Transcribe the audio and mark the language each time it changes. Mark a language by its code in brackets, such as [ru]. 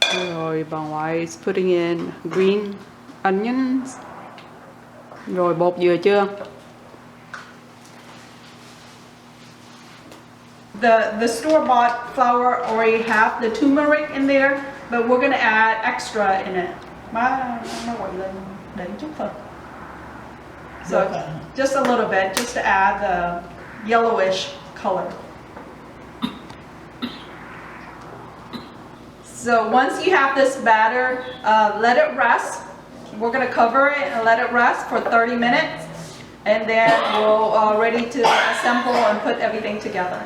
[vi] Rồi bà ngoại [en] is putting in green onions. [vi] Rồi bột dừa chưa? [en] The store-bought flour already have the turmeric in there, but we're gonna add extra in it. [vi] Má nó quậy lên để chút thôi. [en] So just a little bit, just to add the yellowish color. So once you have this batter, let it rest. We're going to cover it and let it rest for 30 minutes, and then we'll ready to assemble and put everything together.